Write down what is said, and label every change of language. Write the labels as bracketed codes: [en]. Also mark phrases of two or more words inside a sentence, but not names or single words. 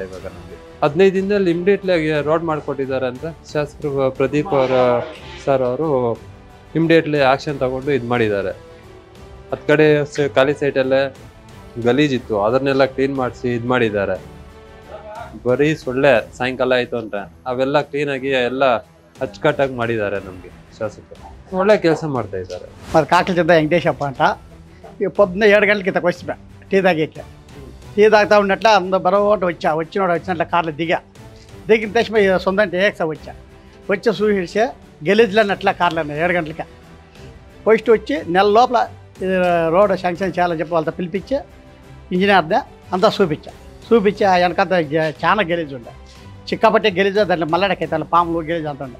[kn] ಇವಾಗ ನಮಗೆ 15 ದಿನದಲ್ಲಿ ಇಮಿಡಿಯೇಟ್ಲಿ ಆಗಿ ರೋಡ್ ಮಾಡಿಕೊಟ್ಟಿದ್ದಾರೆ ಅಂತ ಶಾಸಕರು ಪ್ರದೀಪ್ ಸರ್ ಅವರು ಇಮಿಡಿಯೇಟ್ಲಿ ಆಕ್ಷನ್ ತಗೊಂಡು ಮಾಡಿದ್ದಾರೆ. ಹತ್ತು ಕಡೆ ಖಾಲಿ ಸೈಟಲ್ಲೇ ಗಲೀಜಿತ್ತು, ಅದನ್ನೆಲ್ಲ ಕ್ಲೀನ್ ಮಾಡಿಸಿ ಮಾಡಿದ್ದಾರೆ. ಬರೀ ಸೊಳ್ಳೆ ಸಾಯಂಕಾಲ ಆಯ್ತು ಅಂತ ಅವೆಲ್ಲ ಕ್ಲೀನಾಗಿ ಎಲ್ಲ ಅಚ್ಚುಕಟ್ಟಾಗಿ ಮಾಡಿದ್ದಾರೆ. ನಮಗೆ ಶಾಸಕರು ಒಳ್ಳೆ ಕೆಲಸ ಮಾಡ್ತಾ ಇದ್ದಾರೆ. [te] మరి కాకలచంద వెంకటేశప్ప అంట. ఇక పొద్దున్న 7 గంటలకి ఇంతకు వచ్చి టీ తాగేకి టీ తాగుతా ఉన్నట్ల అందరూ బరోట వచ్చినట్ల కార్లో దిగిన తక్షణ సొంతంటే ఏక్సా వచ్చి చూసి గెలిజ్లు అన్నట్ల కార్లో 7 గంటలకి ఫస్ట్ వచ్చి నెల లోపల [en] road sanction [te] చేయాలని చెప్పి వాళ్ళతో పిలిపించి ఇంజనీర్ని అంతా చూపించి ఆ వెనకంత చాలా గెలీజ్ ఉండే, చిక్కపట్టి గెలీజ్, దాంట్లో మల్లడకైతే పాములు గెలీజ్ అంత ఉండే.